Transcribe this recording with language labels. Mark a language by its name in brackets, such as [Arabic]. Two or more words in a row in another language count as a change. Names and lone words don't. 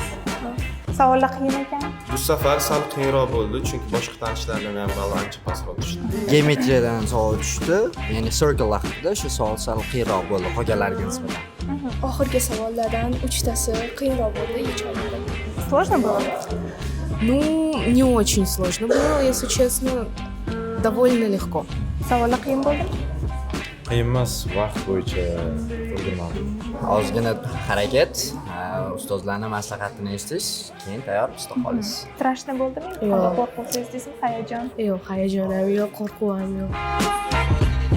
[Uzbek] Savollar qiyin ekan. Bu safar sal qiyinroq bo'ldi, chunki boshqa tanishlardan ham balo ancha pastroq tushdi. Geometriyadan savol tushdi. Ya'ni circle haqida shu savol sal qiyinroq bo'ldi qolganlariga nisbatan. Oxirgi savollardan 3tasi qiyinroq bo'ldi, yecha olmadim. [Russian] Сложно было? Ну, не очень сложно было, если честно, довольно легко. [Uzbek] Savollar qiyin bo'ldimi? Qiyin emas, vaqt bo'yicha o'rganmadim. Ozgina harakat, ustozlarning maslahatini eshitish, keyin tayyor usta qolish. Strashno bo'ldimi? Yo'q. Qo'rquv sezdingizmi, hayajon? Yo'q, hayajon ham yo'q, qo'rquv ham yo'q.